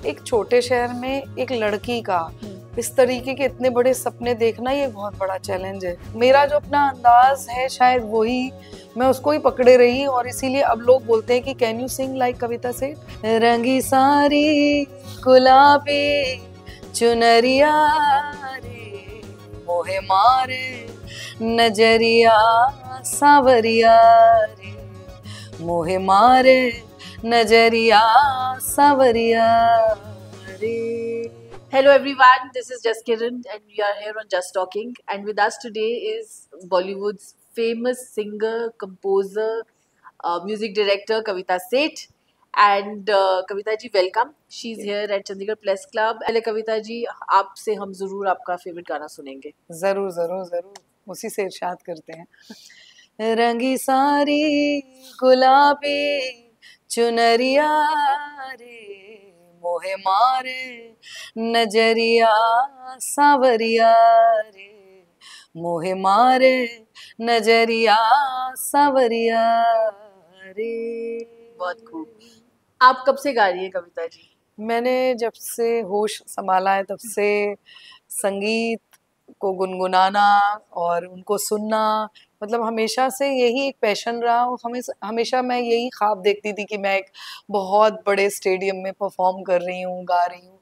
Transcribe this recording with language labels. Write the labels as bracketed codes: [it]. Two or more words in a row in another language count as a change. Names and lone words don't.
[hi] एक छोटे शहर में एक लड़की का इस तरीके के इतने बड़े सपने देखना ये बहुत बड़ा चैलेंज है। मेरा जो अपना अंदाज है शायद वही, मैं उसको ही पकड़े रही और इसीलिए अब लोग बोलते हैं कि [en] can you sing like [hi] कविता से। रंगी सारी गुलाबी चुनरिया रे मोहे मारे नजरिया सावरिया रे मोहे मारे नजरिया सावरिया रे। [en] Hello everyone, this is Just Kiran and we are here on Just Talking, and with us today is Bollywood's famous singer, composer, music director Kavita Seth. And Kavita ji, welcome. She's here at Chandigarh Press Club. [hi] पहले कविता जी आपसे हम जरूर आपका फेवरेट गाना सुनेंगे। जरूर जरूर जरूर, उसी से इरशाद करते हैं। रंगी सारी गुलाबी चुनरिया रे मोहे मारे नजरिया सावरिया रे मोहे मारे नजरिया सावरिया रे। बहुत खूब। आप कब से गा रही हैं कविता जी? मैंने जब से होश संभाला है तब से संगीत को गुनगुनाना और उनको सुनना मतलब हमेशा से यही एक पैशन रहा। और हमेशा मैं यही ख्वाब देखती थी कि मैं एक बहुत बड़े स्टेडियम में परफॉर्म कर रही हूँ, गा रही हूँ।